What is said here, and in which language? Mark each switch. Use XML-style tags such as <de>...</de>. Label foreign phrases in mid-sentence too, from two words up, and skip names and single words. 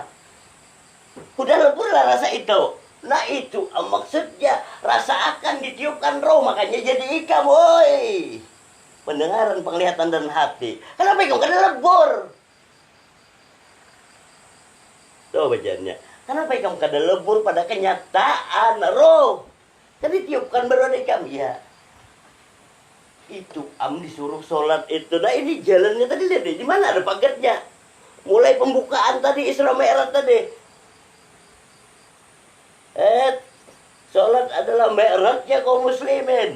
<id>Udah lebur lah rasa itu. Nah itu maksudnya rasa akan ditiupkan roh, makanya jadi ikam, woi. Pendengaran, penglihatan dan hati. Kenapa ikam kena lebur? Tuh bacaannya. Kenapa ikam kena lebur pada kenyataan roh? Kan ditiupkan baru ikam ya. Itu disuruh sholat itu. Nah ini jalannya tadi lihat deh, di mana ada pagarnya. Mulai pembukaan tadi Isra Mi'raj tadi. Sholat adalah mi'rajnya kaum muslimin.</id>